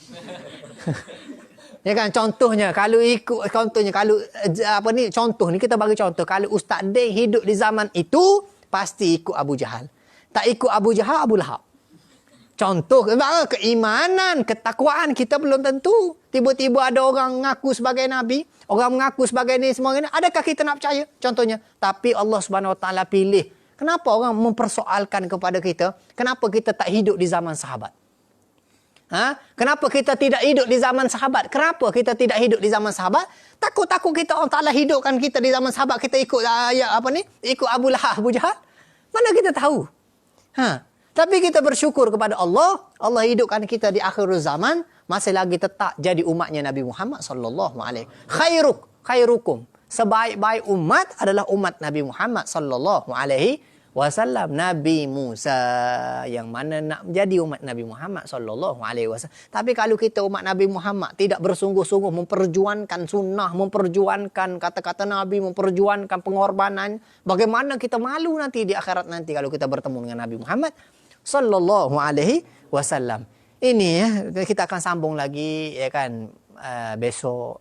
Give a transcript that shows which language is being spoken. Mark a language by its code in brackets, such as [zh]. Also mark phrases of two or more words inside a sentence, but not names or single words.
[ms] Ya kan, contoh ni kita bagi contoh, kalau Ustaz Deng hidup di zaman itu pasti ikut Abu Jahal. Tak ikut Abu Jahal, Abu Lahab. Contoh, keimanan, ketakwaan kita belum tentu. Tiba-tiba ada orang mengaku sebagai Nabi, orang mengaku sebagai ni semua ini. Adakah kita nak percaya? Contohnya. Tapi [ar] Allah Subhanahu Wa Taala [ms] pilih. Kenapa orang mempersoalkan kepada kita? Kenapa kita tak hidup di zaman sahabat? Kenapa kita tidak hidup di zaman sahabat? Kenapa kita tidak hidup di zaman sahabat? Takut-takut kita [ar] Allah Taala [ms] hidupkan kita di zaman sahabat, kita ikut ikut Abu Lahab, Abu Jahal. Mana kita tahu? Tapi kita bersyukur kepada Allah. Allah hidupkan kita di akhir zaman. Masih lagi tetap jadi umatnya Nabi Muhammad [ar] sallallahu alaihi wasallam. [ms] Khairukum. Sebaik-baik umat adalah umat Nabi Muhammad [ar] sallallahu alaihi wasallam. [ms] Nabi Musa yang mana nak menjadi umat Nabi Muhammad [ar] sallallahu alaihi wasallam. [ms] Tapi kalau kita umat Nabi Muhammad tidak bersungguh-sungguh memperjuangkan sunnah, memperjuangkan kata-kata Nabi, memperjuangkan pengorbanan, bagaimana kita malu nanti di akhirat nanti kalau kita bertemu dengan Nabi Muhammad [ar] sallallahu alaihi wasallam. [ms] Ini ya, kita akan sambung lagi ya kan besok.